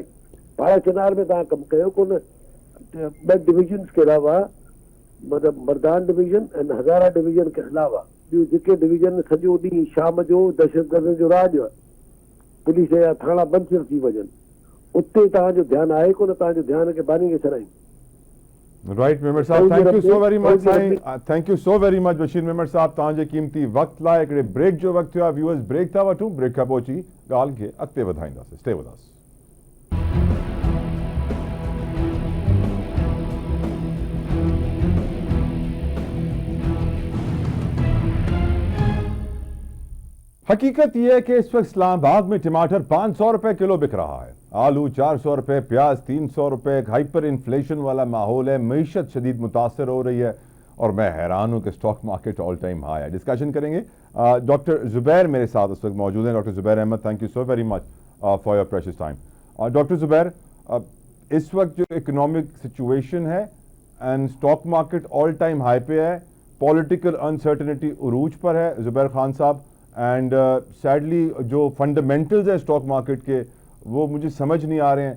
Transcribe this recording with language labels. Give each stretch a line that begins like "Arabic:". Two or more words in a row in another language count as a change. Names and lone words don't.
Sindhi: पाड़ा चिनार में तव्हां कमु कयो कोन, 2 डिविजन्स के अलावा मतिलबु मर्दान डिवीजन ऐं हज़ारा डिवीजन के अलावा ॿियूं जेके डिवीजन सॼो ॾींहुं शाम जो दहशतगर्दनि जो राज आहे, पुलिस जा थाणा बंदि थी वञनि, उते तव्हांजो ध्यानु आहे कोन, तव्हांजो ध्यानु खे बानी खे छॾाईं। राइट मेमर साहब,
English: Thank you so very much Sain, thank you so very much बशीर मेमर साहब,
Sindhi: तव्हांजे क़ीमती वक़्त लाइ। हिकिड़े ब्रेक जो वक़्तु थियो आहे,
English: viewers break
Sindhi: था वठूं, ब्रेक खां पोइ अची ॻाल्हि खे अॻिते वधाईंदासीं।
English: Stay with us.
Urdu: حقیقت یہ ہے کہ اس وقت اسلام آباد میں ٹماٹر 500 روپے کلو بک رہا ہے، آلو 400 روپے، پیاز 300 روپے,
English: hyper inflation
Urdu: والا ماحول ہے، معیشت شدید متاثر ہو رہی ہے اور میں حیران ہوں کہ
English: stock market all time high
Urdu: ہے. ڈسکشن کریں گے، ڈاکٹر زبیر میرے ساتھ اس وقت موجود ہیں. डॉक्टर जुबैर अहमद,
English: Thank you so very much for your precious time.
Urdu: ڈاکٹر زبیر، اس وقت جو
English: economic situation
Urdu: ہے
English: and stock market all time high
Urdu: پہ ہے,
English: political uncertainty
Urdu: عروج پر ہے زبیر خان صاحب,
English: and sadly
Urdu: جو فنڈامینٹلز ہے
English: stock market
Urdu: کے وہ مجھے سمجھ نہیں آ رہے ہیں.